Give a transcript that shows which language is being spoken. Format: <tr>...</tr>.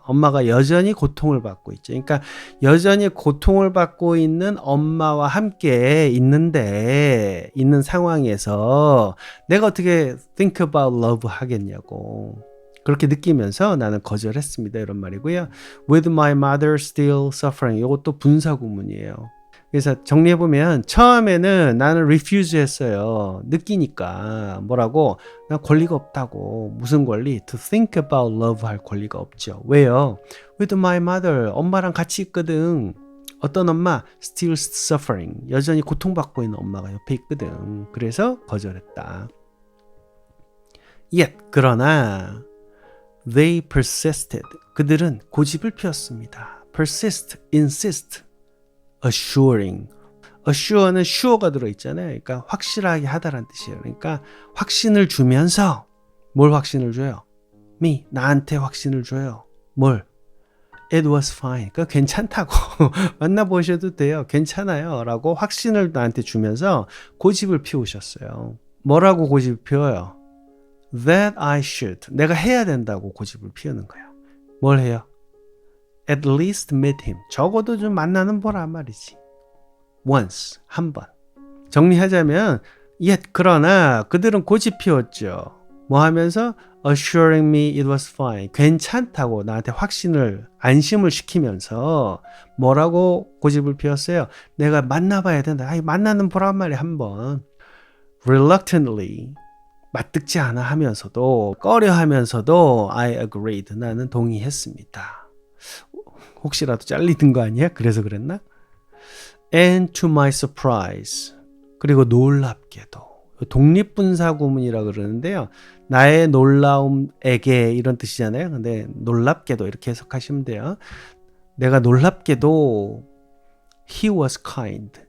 <ko>엄마가 여전히 고통을 받고 있죠. 그러니까 여전히 고통을 받고 있는 엄마와 함께 있는 상황에서 내가 어떻게</ko> <en>think about love</en> <ko>하겠냐고. 그렇게 느끼면서 나는 거절했습니다. 이런 말이고요.</ko> <en>With my mother still suffering.</en> <ko>이것도 분사구문이에요. 그래서 정리해보면 처음에는 나는 refuse 했어요. 느끼니까 뭐라고? 나 권리가 없다고. 무슨 권리?</ko> <en>To think about love</en> <ko>할 권리가 없죠. 왜요?</ko> <en>With my mother.</en> <ko>엄마랑 같이 있거든. 어떤 엄마?</ko> <en>Still suffering.</en> <ko>여전히 고통받고 있는 엄마가 옆에 있거든. 그래서 거절했다.</ko> <en>Yet 그러나 they persisted.</en> <ko>그들은 고집을 피웠습니다. persist, insist. assuring. assure는 sure가 들어있잖아요. 그러니까 확실하게 하다라는 뜻이에요. 그러니까 확신을 주면서 뭘 확신을 줘요? me, 나한테 확신을 줘요. 뭘?</ko> <en>It was fine.</en> <ko>그러니까 괜찮다고. 만나보셔도 돼요. 괜찮아요. 라고 확신을 나한테 주면서 고집을 피우셨어요. 뭐라고 고집을 피워요?</ko> <en>That I should.</en> <ko>내가 해야 된다고 고집을 피우는 거예요. 뭘 해요?</ko> <en>At least meet him.</en> <ko>적어도 좀 만나는 보란 말이지. Once. 한 번. 정리하자면 yet 그러나 그들은 고집 피웠죠. 뭐 하면서</ko> <en>assuring me it was fine.</en> <ko>괜찮다고 나한테 안심을 시키면서 뭐라고 고집을 피웠어요? 내가 만나봐야 된다. 만나는 보란 말이야 한 번.</ko> <en>Reluctantly.</en> <ko>맞듣지 않아 하면서도 꺼려하면서도</ko> <en>I agreed.</en> <ko>나는 동의했습니다. 혹시라도 잘리는 거 아니야? 그래서 그랬나?</ko> <en>And to my surprise.</en> <ko>그리고 놀랍게도. 독립분사구문이라 그러는데요. 나의 놀라움에게 이런 뜻이잖아요. 근데 놀랍게도 이렇게 해석하시면 돼요. 내가 놀랍게도</ko> <en>He was kind.</en>